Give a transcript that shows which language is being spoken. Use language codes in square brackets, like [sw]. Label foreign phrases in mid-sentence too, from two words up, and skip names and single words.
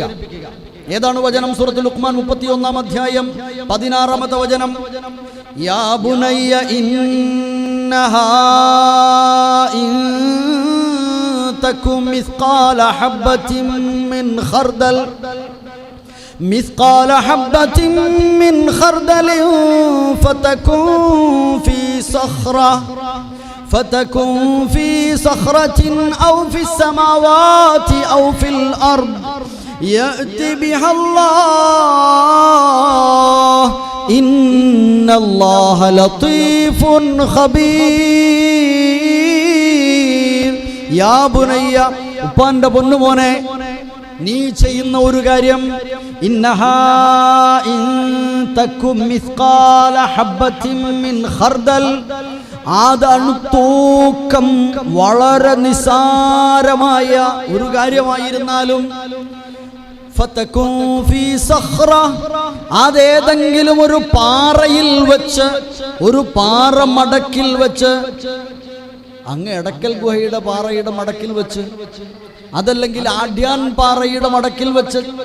[ml] ഏതാണ് വചനം? സൂറത്തുൽ ലുഖ്മാൻ 31-ാം അധ്യായം 16-ാമത്തെ വചനം. [ar] يا بني إنها إن تك مثقال حبة من خردل مثقال حبة من خردل فتكن في صخرة أو في السماوات أو في الأرض يأتي بها الله إن الله لطيف خبير. يا بني [ml] ഉപ്പാന്റെ പൊന്നുമോനെ, നീ ചെയ്യുന്ന ഒരു കാര്യം, [ar] إنها إن تك مثقال حبة من خردل, [ml] തൂക്കം വളരെ നിസാരമായ ഒരു കാര്യമായിരുന്നാലും, [ar] فتكن في صخرة, [ml] അതേതെങ്കിലും ഒരു പാറയിൽ വെച്ച്, ഒരു പാറ മടക്കിൽ വെച്ച്, അങ്ങ് എടക്കൽ ഗുഹയുടെ പാറയുടെ മടക്കിൽ വെച്ച്, അതല്ലെങ്കിൽ ആഢ്യാൻ പാറയുടെ മടക്കിൽ വെച്ച്,